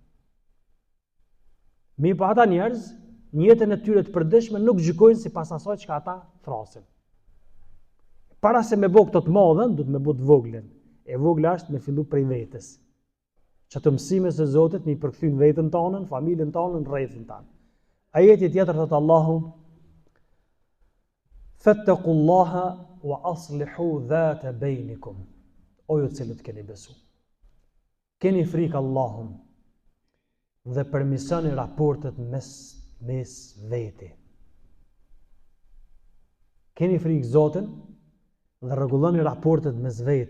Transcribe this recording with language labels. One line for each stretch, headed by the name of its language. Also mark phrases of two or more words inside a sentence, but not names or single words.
Albanian: Mi pa ata njerëz, në jetën e tyre të përditshme nuk gjykojnë sipas asaj që ata thrasin. Para se me bë këto të mëdhen, do të me bë të voglën. E vogla është me fillu prej vetes. Çato mësime se Zotit me i përkthyn veten tonë, familjen tonë, rrethin tonë. Ajeti tjetër thot Allahu:
Arabic: "فاتقوا الله وأصلحوا ذات بينكم."
Albanian: O ju të cilët keni besu. Keni frikë Allahun dhe përmirësoni raportet mes veti. Keni frikë Zotin dhe rregulloni raportet mes veti.